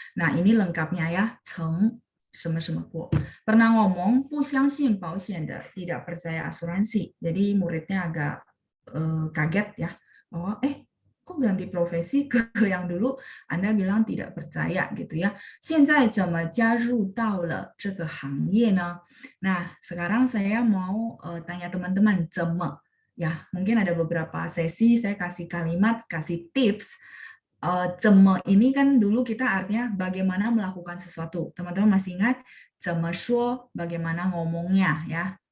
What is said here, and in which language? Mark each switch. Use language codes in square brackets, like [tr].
[id] Nah, ini lengkapnya ya, 曾什么什么过. Pernah ngomong [zh] 不相信保险的, [id] tidak percaya asuransi. Jadi muridnya agak kaget ya. Oh, kok kok ganti profesi ke yang dulu Anda bilang tidak percaya gitu ya. [zh] 现在怎么加入到了这个行业呢？ [id] Nah, sekarang saya mau tanya teman-teman 怎么 ya, mungkin ada beberapa sesi saya kasih kalimat, kasih tips. 怎么 ini kan dulu kita artinya bagaimana melakukan sesuatu. Teman-teman masih ingat [zh] 怎么说 [id] bagaimana ngomongnya ya.